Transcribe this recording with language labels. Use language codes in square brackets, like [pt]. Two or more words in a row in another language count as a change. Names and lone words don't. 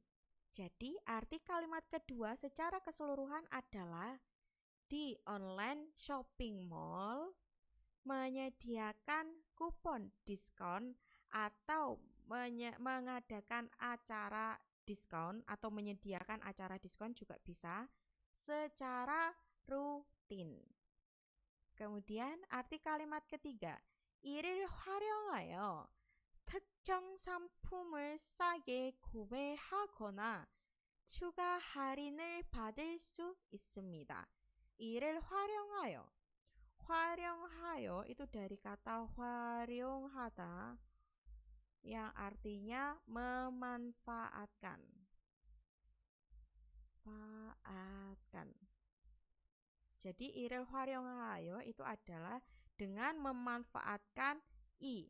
[id] Jadi arti kalimat kedua secara keseluruhan adalah di online shopping mall menyediakan kupon diskon atau mengadakan acara diskon atau menyediakan acara diskon juga bisa secara rutin. Kemudian arti kalimat ketiga, [ko] 이를 활용하여 특정 상품을 싸게 구매하거나 추가 할인을 받을 수 있습니다. 이를 활용하여. 활용하여 [id] itu dari kata 활용하다 yang artinya memanfaatkan. Jadi iril 활용하여 itu adalah dengan memanfaatkan i.